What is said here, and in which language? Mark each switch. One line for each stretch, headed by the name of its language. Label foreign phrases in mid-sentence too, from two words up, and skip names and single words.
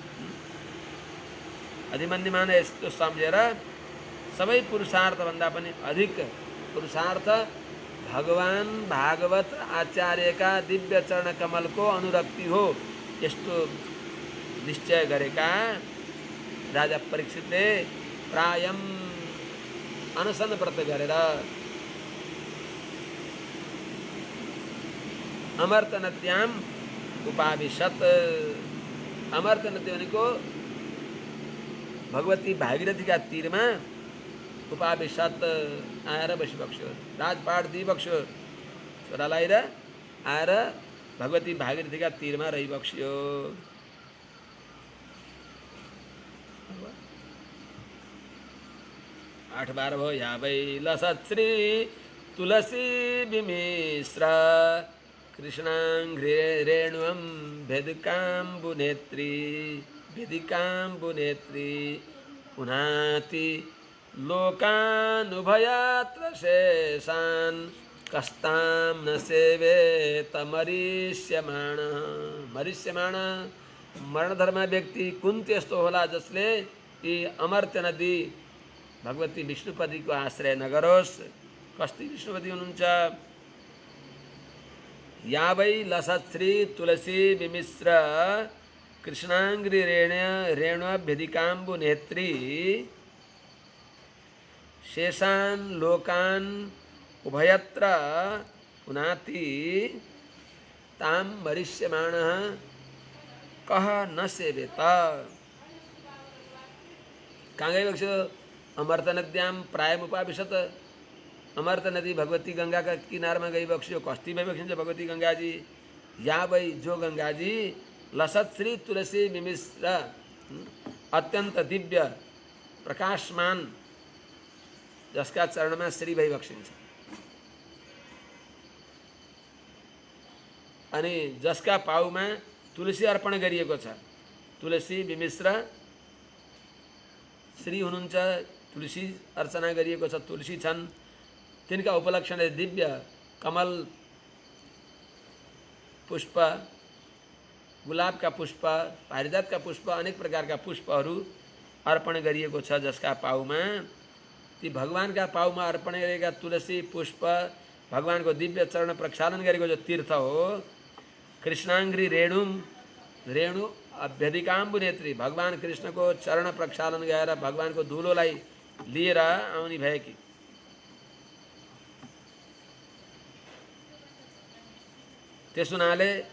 Nepali: अधिमन्यमान यस्तो सम्झेर सबै पुरुषार्थभन्दा पनि अधिक पुरुषार्थ भगवान भागवत आचार्यका दिव्य चरणकमलको अनुरक्ति हो, यस्तो निश्चय गरेका राजा परीक्षितले प्रायम अनसन व्रत गरेर
Sanskrit: अमर्त नद्याम उपाविशत्।
Nepali: अमर्त नदी भनेको भगवती भागीरथीका तीरमा उपाविशत् आएर बसिबक्स्यो। राजपाट दिइबक्स्यो छोरालाई र आएर भगवती भागीरथीका तीरमा रहिबक्स्यो। 8-12 भयो।
Sanskrit: या वै लसत्श्री तुलसी विमिश्र कृष्णांघ्रि रेणुं भेदिकाम्बुनेत्री भेदिकाम्बुनेत्री पुनाति लोकानुभयात्र शेषान् कस्तां न सेवेत मरिष्यमाण।
Nepali: मरिष्यमाण मरणधर्म व्यक्ति कुन त्यस्तो होला जसले यी अमर्त्य नदी भगवती विष्णुपतिको आश्रय नगरोस्। कस्ती विष्णुपति हुनुहुन्छ?
Sanskrit: या वै लसत्श्री तुलसी विमिश्र कृष्णांग्रि रेणुभ्यधिकाम्बु नेत्री शेषान् लोकान् उभयत्र पुनाति तां मरिष्यमाणः कः न सेवेत।
Nepali: कहाँ गइबक्स्यो?
Sanskrit: अमर्त नद्याम प्रायमुपाविशत्।
Nepali: अमर्त नदी भगवती गंगा का किनारमा गइबक्स्यो। कस्ती भइबक्सिन्छ भगवती गंगाजी? या वै जो गंगाजी
Sanskrit: लसत श्री तुलसी विमिश्र
Nepali: अत्यंत दिव्य प्रकाशमान जसका चरणमा श्री भइबक्सिन्छ अनि जसका पाउमा तुलसी अर्पण गरिएको छ।
Sanskrit: तुलसी विमिश्र
Nepali: श्री हुनुहुन्छ, तुलसी अर्चना गरिएको छ, तुलसी छन्। तिनका उपलक्षणले दिव्य कमल पुष्प गुलाब का पुष्प, पारिजात का पुष्प, अनेक प्रकार का पुष्पहरू अर्पण गरिएको छ, जसका पाउमा ती भगवानका पाउमा अर्पण गरेका तुलसी पुष्प, भगवानको दिव्य चरण प्रक्षालन गरेको जो तीर्थ हो,
Sanskrit: कृष्णाङ्ग्री रेणु अभ्यधिकाम्बु नेत्री,
Nepali: भगवान कृष्णको चरण प्रक्षालन गरेर भगवानको धुलोलाई लिएर आउने भएकी त्यस हुनाले